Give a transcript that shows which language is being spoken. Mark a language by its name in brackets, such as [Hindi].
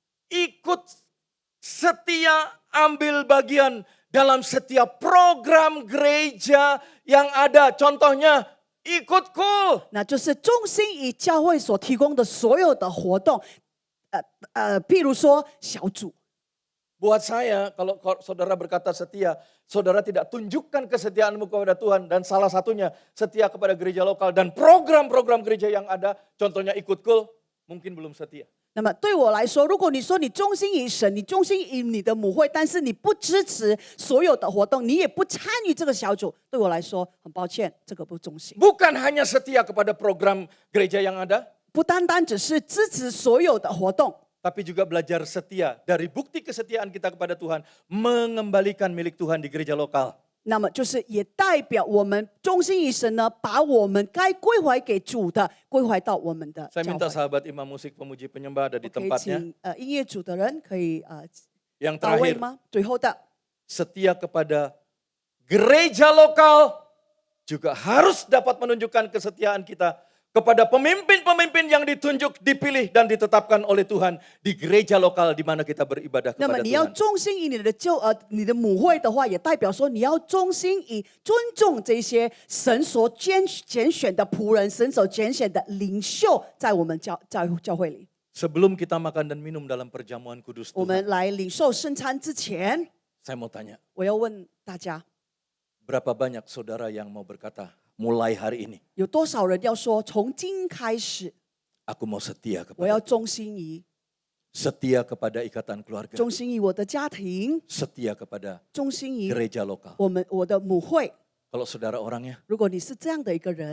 [Indonesian] ikut setia ambil bagian dalam setiap program gereja yang ada. Contohnya, ikut KUL. [Chinese] 那就是忠心于教会所提供的所有的活动，譬如说小组。 [Indonesian] Buat saya, kalau saudara berkata setia, saudara tidak tunjukkan kesetiaanmu kepada Tuhan. Dan salah satunya setia kepada gereja lokal dan program-program gereja yang ada. Contohnya ikut kul, mungkin belum setia. [Chinese] 那么对我来说，如果你说你忠心于神，你忠心于你的母会，但是你不支持所有的活动，你也不参与这个小组，对我来说很抱歉，这个不忠心。 [Indonesian] Bukan hanya setia kepada program gereja yang ada, [Chinese] 不单单只是支持所有的活动， [Indonesian] tapi juga belajar setia. Dari bukti kesetiaan kita kepada Tuhan, mengembalikan milik Tuhan di gereja lokal. [Chinese] 那么就是也代表我们忠心于神呢，把我们该归还给主的归还到我们的 [Indonesian] Saya [Chinese] 教 [Indonesian] minta [Chinese] 会。 [Indonesian] sahabat imam musik pemuji penyembah ada di [Chinese] 可以 [Indonesian] tempatnya. [Chinese] 请音乐组的人可以 [Indonesian] Yang [Chinese] 到位 [Indonesian] terakhir, [Chinese] 吗？最后的 [Indonesian] setia kepada gereja lokal juga harus dapat menunjukkan kesetiaan kita kepada pemimpin-pemimpin yang ditunjuk, dipilih dan ditetapkan oleh Tuhan di gereja lokal di mana kita beribadah [Chinese] 那么 [Indonesian] kepada [Chinese] 你要 [Indonesian] Tuhan. [Chinese] 忠心于你的母会的话，也代表说你要忠心于尊重这些神所拣选的仆人，神所拣选的领袖，在我们教会里。 [Indonesian] Sebelum kita makan dan minum dalam perjamuan kudus [Chinese] 我 [Indonesian] Tuhan, [Chinese] 们来领受圣餐之前， [Indonesian] saya mau tanya, [Chinese] 我要问大家， [Indonesian] berapa banyak saudara yang mau berkata, mulai hari ini [Chinese] 有多少人要说，从今开始， [Indonesian] aku mau setia [Chinese] 我要 [Indonesian] kepada [Chinese] 忠心于 [Indonesian] setia kepada ikatan keluarga, [Chinese] 忠心于我的家庭， [Indonesian] setia kepada [Chinese] 忠心于 [Indonesian] gereja lokal. [Chinese] 我的母会。 [Indonesian] Kalau saudara orangnya, [Chinese] 如果你是这样的一个人，